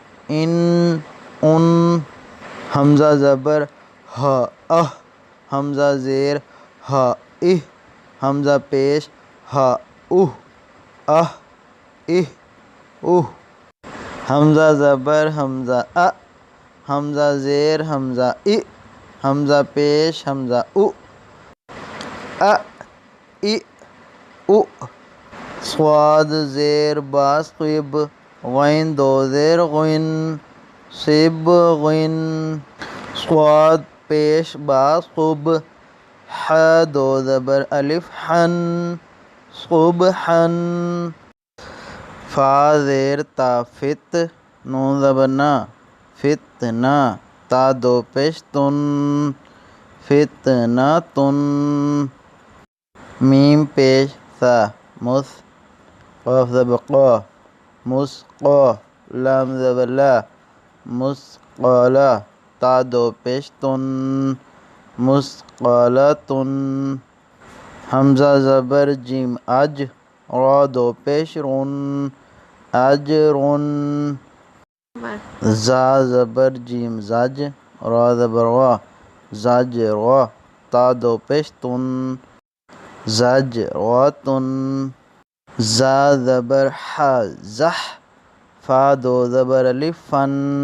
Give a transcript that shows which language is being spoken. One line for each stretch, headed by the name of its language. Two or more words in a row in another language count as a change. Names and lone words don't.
Urdu: ان حمزہ زبر ہا حمزہ زیر ہا حمزہ پیش ہا حمزہ زبر حمزہ حمزہ زیر حمزہ حمزہ پیش حمزہ صاد زیر با صب غین دو زیر غین صب غین صاد پیش با صب ح دو زبر الف حن صبحن فا زیر تا فت نون زبر نا فتنا تا دو پیش تن فتنا تن میم پیش سا مس قاف زبر قا مسقا لام زبر لا مسقالا تا دو پیش تن مسقالتن حمزہ زبر جیم اج را دو پیش رن اجرن زا زبر جیم زج را زبر وا زج را تا دو پیش تن زج راتن زا زبر ح زح فا دو زبر الف فن